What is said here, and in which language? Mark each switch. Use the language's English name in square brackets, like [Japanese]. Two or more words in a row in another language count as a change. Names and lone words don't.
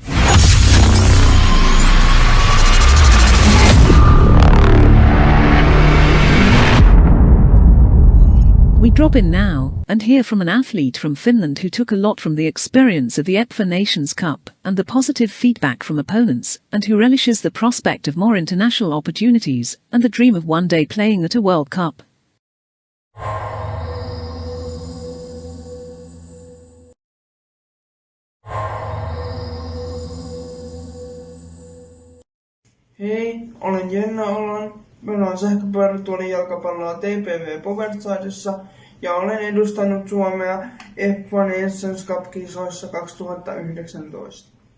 [English] We drop in now and hear from an athlete from Finland who took a lot from the experience of the EPFA Nations Cup and the positive feedback from opponents, and who relishes the prospect of more international opportunities and the dream of one day playing at a World Cup. [Finnish] Hei, olen Jenna Olan. Pelaan sähköpyörätuolijalkapalloa TPV Powersidessa ja olen edustanut Suomea EPFA Nations Cup-kisoissa 2019.